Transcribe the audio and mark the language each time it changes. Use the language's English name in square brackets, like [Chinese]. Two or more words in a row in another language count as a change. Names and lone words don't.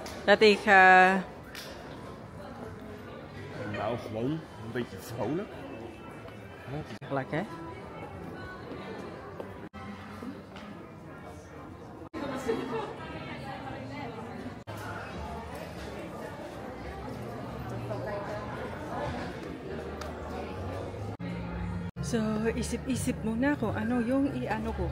[Dutch] Dat ik... Nou, gewoon een beetje vrolijk. Lekker. [Filipino] So, isip-isip muna kung ano yung i-ano ko.